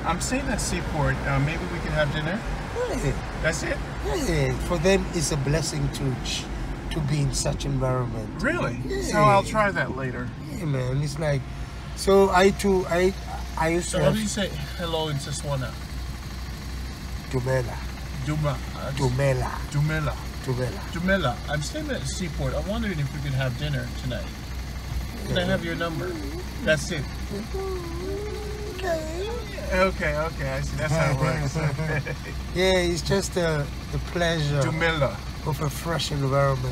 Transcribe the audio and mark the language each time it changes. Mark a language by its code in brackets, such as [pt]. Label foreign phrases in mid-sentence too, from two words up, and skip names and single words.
[en] I'm staying at Seaport. Maybe we can have dinner. Yeah. That's it? Yeah. For them, it's a blessing to be in such environment. Really? Yeah. So I'll try that later. Yeah, man. It's like, so I used to So how do you say hello in Setswana? Dumela. Duma. Dumela. Dumela. Dumela. Dumela. I'm staying at Seaport. I'm wondering if we could have dinner tonight. Can I have your number? That's it. Okay, I see. That's how it works. Yeah, it's just the pleasure Dumela. of a fresh environment.